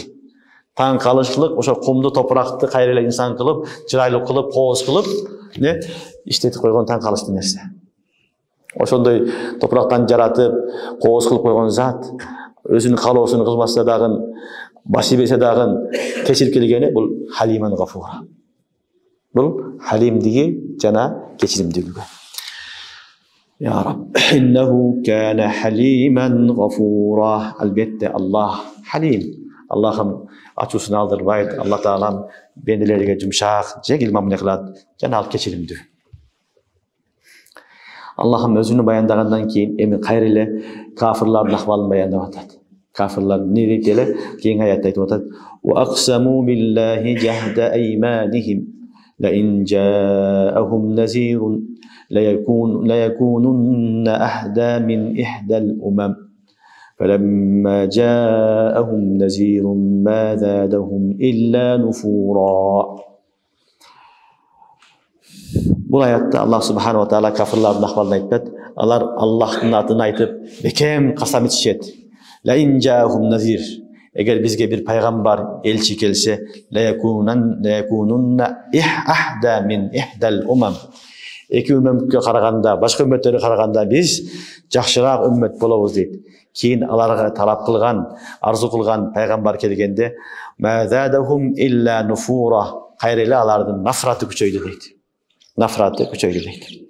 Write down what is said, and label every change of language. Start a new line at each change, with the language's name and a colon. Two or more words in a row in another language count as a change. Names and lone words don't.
Kyrgyz: Таң калышлык ошо кумду, топуракты кайра эле инсан кылып, чырайлуу кылып, кооз кылып, иштетип койгон таң калыштуу нерсе. Ошондой топурактан жаратып, кооз кылып койгон зат өзүнүн калоосун кылбаса дагы, башы берсе дагы кечирип келгени бул
Arabic: حليما غفورا.
Kyrgyz: Бул халимдиги жана кечиримдүүлүгү.
Arabic: يا رب إنه كان حليما غفورا.
Kyrgyz: Албетте Аллах халим. Аллахым ачуусун алдырбайт. Алла Таалам бенделерге жумшак, жеңил мамиле кылат жана ал кечиримдүү. Аллахым өзүнү баяндагандан кийин эми кайра эле кафирлардын акыбалын баяндап атат. Кафирлар эмне дейт эле? Кийинки аятта айтып атат:
Arabic: "وأقسموا بالله جهد أيمانهم لئن جاءهم نذير ليكونن أهدى من إحدى الأمم فلما جاءهم نذير ما زادهم إلا نفورا."
Kyrgyz: Бул аятта Аллах
Arabic: سبحانه وتعالى
Kyrgyz: кафирлардын акыбалын айтат. Алар Аллахтын атын айтып, бекем касам ичишет.
Arabic: لئن جاءهم نذير.
Kyrgyz: Эгер бизге бир пайгамбар, элчи келсе,
Arabic: ليكونن أهدى من إحدى الأمم.
Kyrgyz: Эки үммөткө караганда, башка үммөттөргө караганда биз жакшыраак үммөт болобуз дейт. Кийин аларга талап кылган, арзу кылган пайгамбар келгенде,
Arabic: ما زادهم إلا نفورا.
Kyrgyz: Кайра эле алардын нафраты күчөйдү дейт. Нафраты күчөйдү дейт.